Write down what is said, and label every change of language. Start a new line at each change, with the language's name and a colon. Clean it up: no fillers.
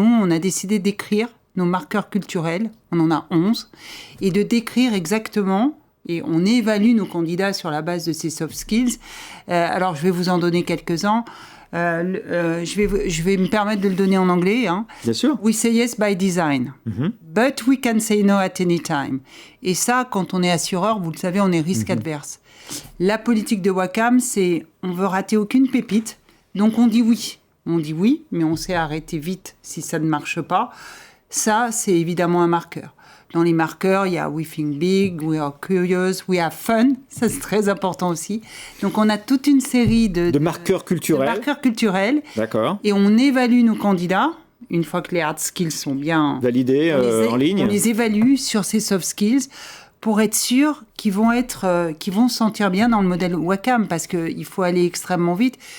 French: On a décidé d'écrire nos marqueurs culturels, on en a 11, et de décrire exactement, et on évalue nos candidats sur la base de ces soft skills. Alors, je vais vous en donner quelques-uns. Je vais me permettre de le donner en anglais. Bien sûr.
English: We say yes by design, but we can say no at any time.
French: Et ça, quand on est assureur, vous le savez, on est risque adverse. La politique de Wacam, c'est on veut rater aucune pépite, donc on dit oui. On dit oui, mais on sait arrêter vite si ça ne marche pas. Ça, c'est évidemment un marqueur. Dans les marqueurs, il y a
English: We think big, We are curious, We have fun.
French: Ça, c'est très important aussi. Donc, on a toute une série de marqueurs culturels. De marqueurs culturels. D'accord. Et on évalue nos candidats. Une fois que les hard skills sont bien validés en ligne, on les évalue sur ces soft skills pour être sûr qu'ils vont se sentir bien dans le modèle Wacam, parce qu'il faut aller extrêmement vite.